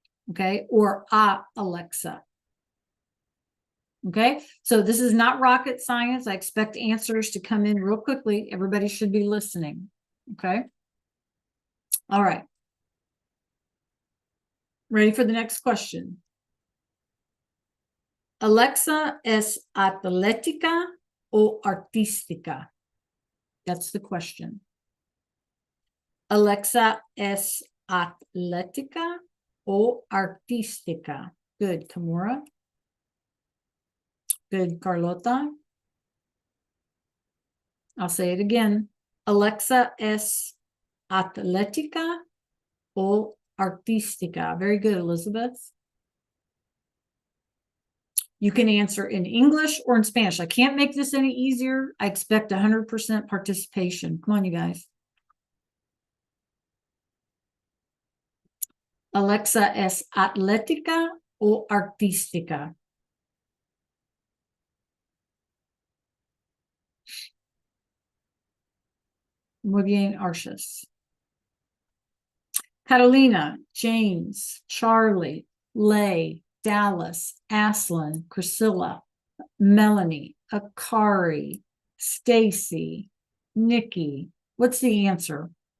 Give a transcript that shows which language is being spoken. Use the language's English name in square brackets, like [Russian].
[English] Okay, or Alexa. Okay, so this is not rocket science. I expect answers to come in real quickly. Everybody should be listening. Okay. All right. Ready for the next question. [Spanish] Alexa, ¿es atlética o artística? [English] That's the question. [Spanish] Alexa, ¿es atlética o artística? [English] Good, Kimura. Good, Carlota. I'll say it again. Alexa, [Spanish] ¿es atlética o artística? [English] Very good, Elizabeth. You can answer in English or in Spanish. I can't make this any easier. I expect 100% participation. Come on, you guys. [Spanish] Alexa, ¿es atlética o artística? Muy bien, [English] Arshas. Carolina, James, Charlie, Lay, Dallas, Aslan, Priscilla, Melanie, Akari, Stacy, Nikki. What's the answer?